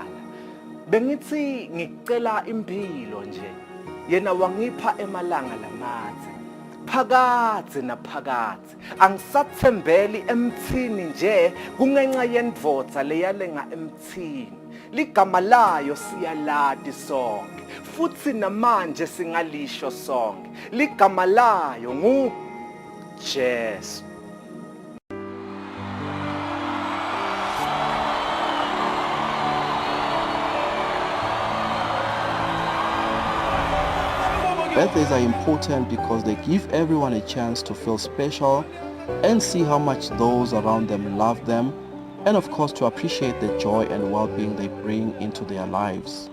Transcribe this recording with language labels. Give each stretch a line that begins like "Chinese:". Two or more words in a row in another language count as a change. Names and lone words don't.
Swati: Bengitsi ngicela imphilo nje, yena wangipha emalanga lamadze, phakatsi naphakatsi, angisatsembeli emtsini nje kungenxa yendvodza leyalenga emtsini. ligama layo siyalati sonke futhi namanje singalisho sonke ligama layo nguJesu.
English: Birthdays are important because they give everyone a chance to feel special and see how much those around them love them, and of course to appreciate the joy and well-being they bring into their lives.